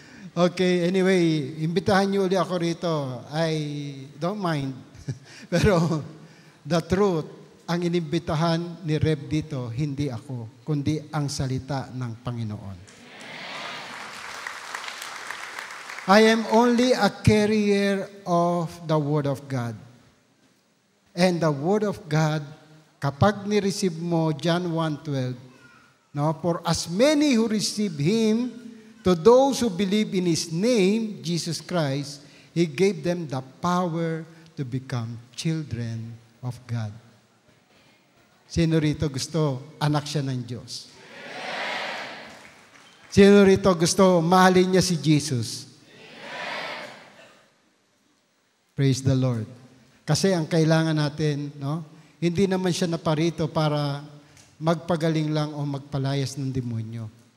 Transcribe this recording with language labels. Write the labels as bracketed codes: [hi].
[en] Okay, anyway, [tl] imbitahan niyo ulit ako rito. [en] I don't mind. [tl] Pero [en] the truth, [tl] ang inimbitahan ni Reb dito, hindi ako, kundi ang salita ng Panginoon. [en] I am only a carrier of the Word of God. And the Word of God, [tl] kapag ni-receive mo, [en] John 1:12, for as many who receive Him, to those who believe in His name, Jesus Christ, He gave them the power to become children of God. [tl] Sino rito gusto anak siya ng Diyos? Sino rito gusto mahalin niya si Jesus? [en] Praise the Lord. [tl] Kasi ang kailangan natin, hindi naman siya naparito para magpagaling lang o magpalayas ng demonyo.